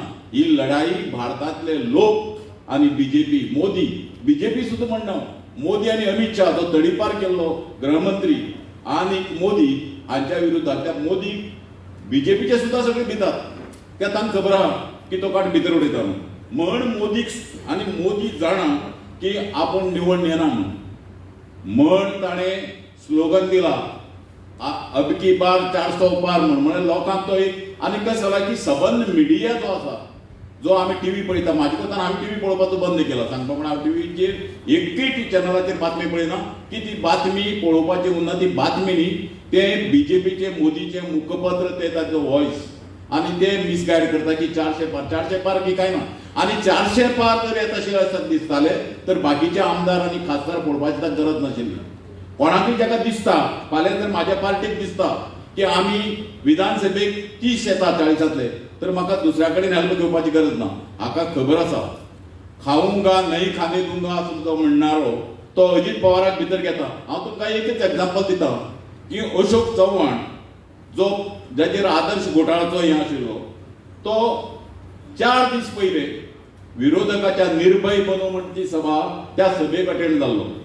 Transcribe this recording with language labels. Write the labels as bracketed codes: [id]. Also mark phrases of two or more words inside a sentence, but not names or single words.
[kok] ही लढाई भारतातले लोक आनी बीजेपी, मोदी, बीजेपी सुद्धा म्हणना, मोदी आनी अमित शाह जो तडीपार केल्लो गृहमंत्री आनी मोदी हांच्या विरुद्धांतल्या मोदी बीजेपीचे सुद्धा सगळे भितात. ते तांकां खबर आहा की तो काट भितर उडयता म्हण मोदीक. आनी मोदी जाणा की आपूण निवडून येना म्हण ताणें स्लोगन दिला [hi] अब की बार 400 पार [kok] म्हणून लोकांक तो एक. आनी कशें जाला की सबंद मिडिया जो आसा, जो आमी टीव्ही पळयता, म्हाजे कोतान हांवें टीव्ही पळोवपाचो बंद केला सांगपा म्हण. हांव टीव्हीचेर एकूय चॅनलाचेर बातमी पळयना की ती बातमी पळोवपाची उरना. ती बातमी न्ही, ते बीजेपीचे मोदीचे मुखपत्र, ते ताचो वॉयस, आनी ते मिसगायड करता की 400 पार की काय ना. आनी 400 पार जर येता अशें असत दिसताले तर बाकीचे आमदार आनी खासदार पळोवपाची ताका गरज नाशिल्ली. कोणाकूय जाका दिसता, फाल्यां जर म्हाज्या पार्टीक दिसता की आमी विधानसभेक 30 येता 40तले, तर म्हाका दुसऱ्या कडेन हेल्प घेवपाची गरज ना. हाका खबर आसा [hi] खाऊंगा नहीं खाने दूंगा [kok] असो जो म्हणणारो तो अजित पवाराक भितर घेता. हांव तुमकां एकच एग्जांपल दिता की अशोक चव्हाण जो जाचेर आदर्श घोटाळाचो हें आशिल्लो, तो 4 दीस पयले विरोधकाच्या निर्भय बनो म्हणची सभा, त्या सभेक अटेंड जाल्लो.